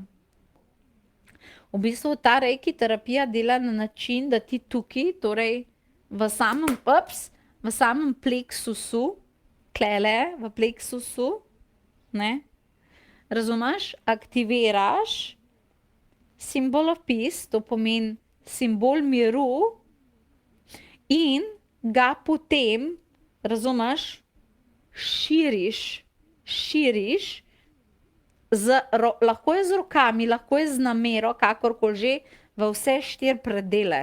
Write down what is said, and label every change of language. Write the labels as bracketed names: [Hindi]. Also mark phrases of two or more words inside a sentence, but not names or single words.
[Slovenian] V bistvu ta reiki terapija dela na način, da ti tukaj, torej v samem pleksusu, tlele v pleksusu, ne, razumeš, aktiviraš simbol [English] of peace, [Slovenian] to pomeni simbol miru, in ga potem, razumeš, širiš, lahko je z rokami, lahko je z namero, kakorkoli že, v vse 4 predele.